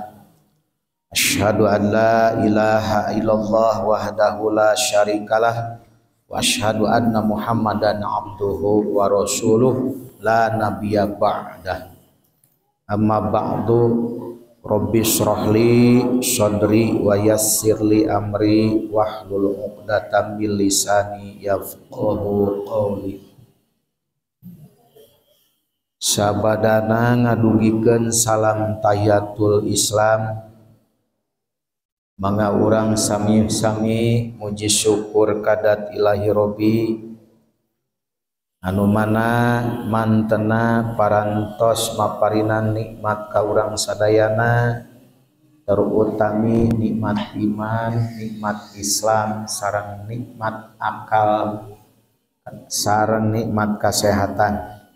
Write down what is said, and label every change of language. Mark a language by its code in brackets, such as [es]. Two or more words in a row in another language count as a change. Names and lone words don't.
[ar] أشهد أن لا إله إلا الله وحده لا شريك له وأشهد أن محمدا عبده ورسوله لا نبي بعده. أما بعد رب اشرح لي صدري ويسر لي أمري واحلل عقدة من لساني يفقهوا قولي. [su] Sabadana ngadugikeun salam [ar] تحية الإسلام. [su] Mangga urang sami-sami muji syukur kadat [ar] إلهي ربي [su] anu mana mantena parantos maparinan nikmat ka urang sadayana, terutami nikmat iman, nikmat Islam sareng nikmat akal sareng nikmat kesehatan.